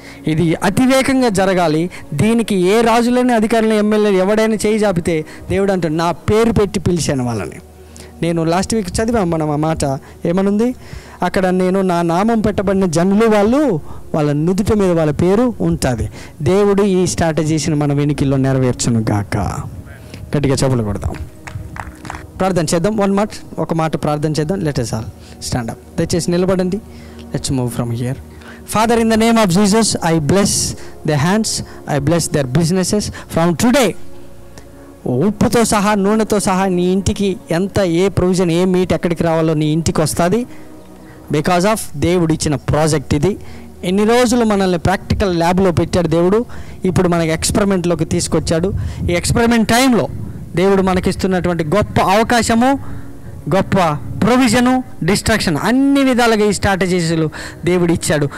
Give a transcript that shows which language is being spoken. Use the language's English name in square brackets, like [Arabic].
[Telugu] ఇది అతివేగంగా జరగాలి. దీనికి ఏ రాజులైనా, అధికారులు, ఎమ్మెల్యేలు ఎవడైనా చేయి చాపితే దేవుడు అంటాడు, నా పేరు పెట్టి పిలిచాను వాళ్ళని. నేను లాస్ట్ వీక్ చదివాం మనం ఆ మాట, ఏమనుంది అక్కడ? నేను నా నామం పెట్టబడిన జనులు వాళ్ళ నుదుట మీద వాళ్ళ పేరు ఉంటుంది. దేవుడు ఈ స్ట్రాటజీస్ని మన వెనుకల్లో నెరవేర్చును గాక. గట్టిగా చెప్పులు కొడదాం, ప్రార్థన చేద్దాం. ఒక మాట ప్రార్థన చేద్దాం. [English] Let us all stand up. [Telugu] దయచేసి నిలబడండి. [English] Let's move from here. Father, in the name of Jesus, I bless their hands, I bless their businesses from today. [Telugu] ఉప్పుతో సహా, నూనెతో సహా నీ ఇంటికి ఏ ప్రొవిజన్, ఏ మీట్ ఎక్కడికి రావాలో నీ ఇంటికి వస్తుంది. బికాజ్ ఆఫ్ దేవుడు ఇచ్చిన ప్రాజెక్ట్ ఇది. ఎన్ని రోజులు మనల్ని ప్రాక్టికల్ ల్యాబ్లో పెట్టాడు దేవుడు, ఇప్పుడు మనకి ఎక్స్పెరిమెంట్లోకి తీసుకొచ్చాడు. ఈ ఎక్స్పెరిమెంట్ టైంలో దేవుడు మనకిస్తున్నటువంటి గొప్ప అవకాశము, గొప్ప ప్రొవిజను, డిస్ట్రాక్షన్, అన్ని విధాలుగా ఈ స్ట్రాటజీస్లు దేవుడు ఇచ్చాడు.